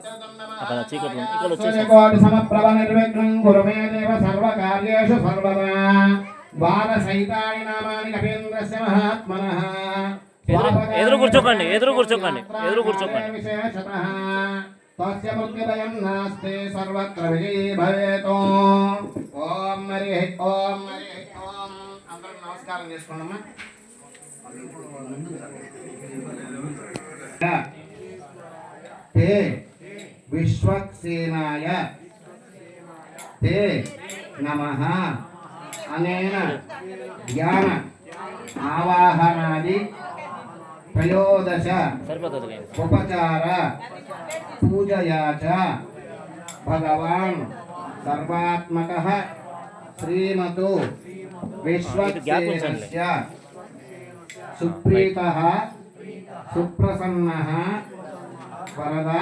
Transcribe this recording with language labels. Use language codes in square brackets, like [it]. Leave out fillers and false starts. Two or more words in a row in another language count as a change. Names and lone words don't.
[te] అక్కడ చీకటి ఇక్కడ వచ్చేసి ఎదురు కూర్చోకండి, ఎదురు కూర్చోకండి, ఎదురు కూర్చోకండి. [sa] సర్వత్ర విజయీ భవేత్। ఓం హరి ఓం [te] అందరూ నమస్కారం చేసుకోండమ్మా। [sa] ते विश्वक्सेनाय ते नमः। अनेन ज्ञान [te] ఆవాహనాది త్రయోదశ సరిపోతుంది. [sa] ఉపచార పూజయా చ భగవాన్ సర్వాత్మకః శ్రీమతో విశ్వక్సేనస్య సుప్రీతః సుప్రసన్నః వరదా